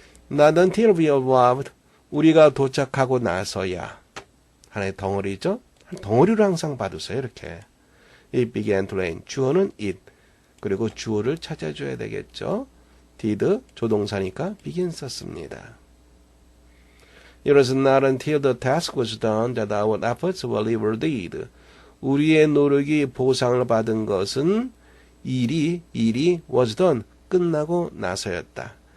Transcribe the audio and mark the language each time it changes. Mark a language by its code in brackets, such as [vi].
[en] Not until we arrived. [ko] 우리가 도착하고 나서야. 하나의 덩어리죠? 덩어리로 항상 봐두세요. 이렇게. [en] It began to rain. [ko] 주어는 [en] it. [ko] 그리고 주어를 찾아줘야 되겠죠? did 조동사니까 begin 썼습니다. [en] It was not until the task was done that our efforts were rewarded. [ko] 우리의 노력이 보상을 받은 것은 일이 was done 끝나고 나서였다.